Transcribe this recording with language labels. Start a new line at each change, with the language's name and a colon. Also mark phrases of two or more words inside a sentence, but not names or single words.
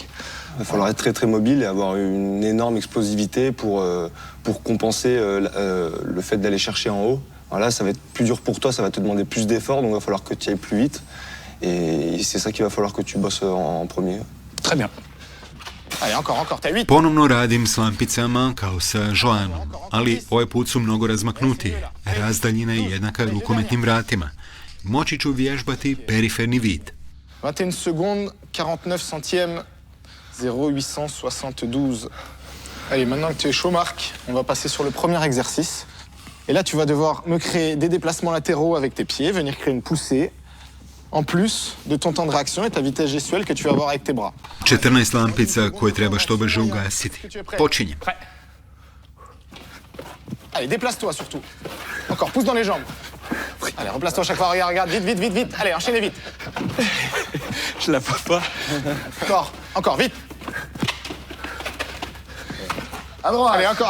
French: Il va falloir être très très mobile et avoir une énorme explosivité pour compenser le fait d'aller chercher en haut. Voilà, ça va être plus dur pour toi, ça va te demander plus d'efforts, donc il va falloir que tu ailles plus vite. Et c'est ça qu'il va falloir que tu bosses en premier. Très bien. Allez, encore, t'as 8.
Croatian: Ponovno radim s lampicama kao sa Joanom, ali ovaj put su mnogo razmaknutije. Razdaljina je jednaka rukometnim vratima. Moći ću vježbati periferni vid.
French: 21 secondes, 49 centièmes, 0,872. Allez, maintenant que tu es chaud, Marc, on va passer sur le premier exercice. Et là, tu vas devoir me créer des déplacements latéraux avec tes pieds, venir créer une poussée, en plus de ton temps de réaction et ta vitesse gestuelle que tu vas avoir avec tes bras.
Croatian: 14 lampica koje treba što brže ugasiti. Počinjem.
French: Allez, déplace-toi surtout. Encore, pousse dans les jambes. Allez, replace-toi à chaque fois, regarde, vite. Allez, enchaînez vite. Je la vois pas. Encore, vite. À droite. Allez, encore.